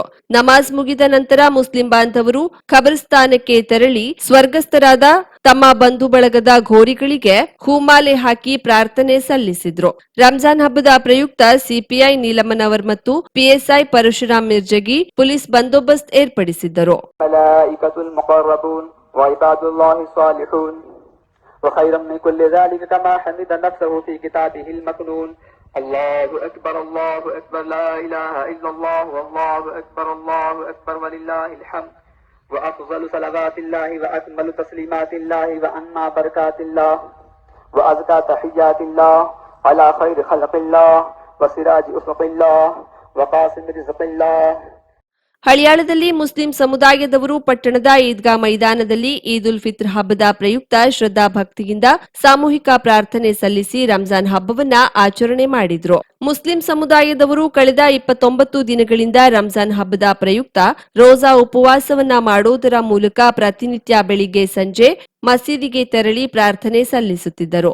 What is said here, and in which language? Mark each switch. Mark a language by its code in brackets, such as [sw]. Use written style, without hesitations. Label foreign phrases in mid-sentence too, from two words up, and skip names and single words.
[kn] ನಮಾಜ್ ಮುಗಿದ ನಂತರ ಮುಸ್ಲಿಂ ಬಾಂಧವರು ಖಬರಸ್ಥಾನಕ್ಕೆ ತೆರಳಿ ಸ್ವರ್ಗಸ್ಥರಾದ ತಮ್ಮ ಬಂಧು ಬಳಗದ ಘೋರಿಗಳಿಗೆ ಹೂಮಾಲೆ ಹಾಕಿ ಪ್ರಾರ್ಥನೆ ಸಲ್ಲಿಸಿದ್ರು. ರಂಜಾನ್ ಹಬ್ಬದ ಪ್ರಯುಕ್ತ ಸಿಪಿಐ ನೀಲಮನವರ್ ಮತ್ತು ಪಿಎಸ್ಐ ಪರಶುರಾಮ್ ಮಿರ್ಜಗಿ ಪೊಲೀಸ್ ಬಂದೋಬಸ್ತ್ ಏರ್ಪಡಿಸಿದ್ದರು. [ar] الله أكبر لا إله إلا الله والله أكبر ولله الحمد وأفضل صلوات الله وأكمل تسليمات الله وأنما بركات الله وأزكى تحيات الله على خير خلق الله وسراج أفق الله وقاسم رزق الله. [kn] ಹಳಿಯಾಳದಲ್ಲಿ ಮುಸ್ಲಿಂ ಸಮುದಾಯದವರು ಪಟ್ಟಣದ ಈದ್ಗಾ ಮೈದಾನದಲ್ಲಿ ಈದ್ ಉಲ್ ಫಿತ್ರ್ ಹಬ್ಬದ ಪ್ರಯುಕ್ತ ಶ್ರದ್ಧಾ ಭಕ್ತಿಯಿಂದ ಸಾಮೂಹಿಕ ಪ್ರಾರ್ಥನೆ ಸಲ್ಲಿಸಿ ರಂಜಾನ್ ಹಬ್ಬವನ್ನ ಆಚರಣೆ ಮಾಡಿದ್ರು. ಮುಸ್ಲಿಂ ಸಮುದಾಯದವರು ಕಳೆದ 29 ದಿನಗಳಿಂದ ರಂಜಾನ್ ಹಬ್ಬದ ಪ್ರಯುಕ್ತ ರೋಜಾ ಉಪವಾಸವನ್ನ ಮಾಡೋದರ ಮೂಲಕ ಪ್ರತಿನಿತ್ಯ ಬೆಳಿಗ್ಗೆ ಸಂಜೆ ಮಸೀದಿಗೆ ತೆರಳಿ ಪ್ರಾರ್ಥನೆ ಸಲ್ಲಿಸುತ್ತಿದ್ದರು.